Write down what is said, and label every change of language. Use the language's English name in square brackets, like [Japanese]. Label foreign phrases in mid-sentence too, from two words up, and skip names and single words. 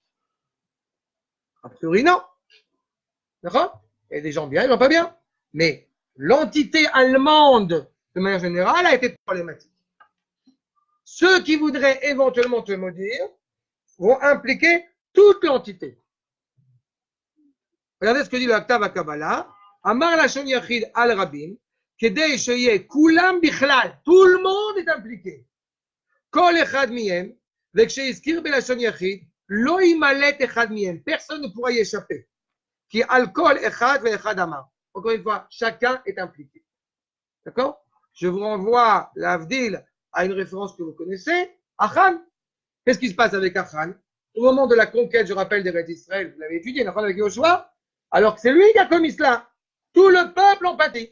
[French] A priori, non. D'accord? Il y a des gens bien, il y a des gens pas bien. Mais l'entité allemande, de manière générale, a été problématique. Ceux qui voudraient éventuellement te maudire vont impliquer toute l'entité. Regardez ce que dit le Aktav HaKabbalah. [Hebrew] אמר לשון יחיד על רבים, כדי שיהיו כולם בכלל. [French] Tout le monde est impliqué. [Hebrew] כל אחד מהם, וכשהזכיר בלשון יחיד, לא ימלט אחד מהם. [French] Personne ne pourra y échapper. [Hebrew] כי על כל אחד ואחד אמר. [French] Encore une fois, chacun est impliqué. D'accord? Je vous renvoie l'Avdil à une référence que vous connaissez, Achan. Qu'est-ce qui se passe avec Achan? Au moment de la conquête, je rappelle, des Beth Israël, vous l'avez étudié, Achan avec Yoshua, alors que c'est lui qui a commis cela. Tout le peuple en pâtit.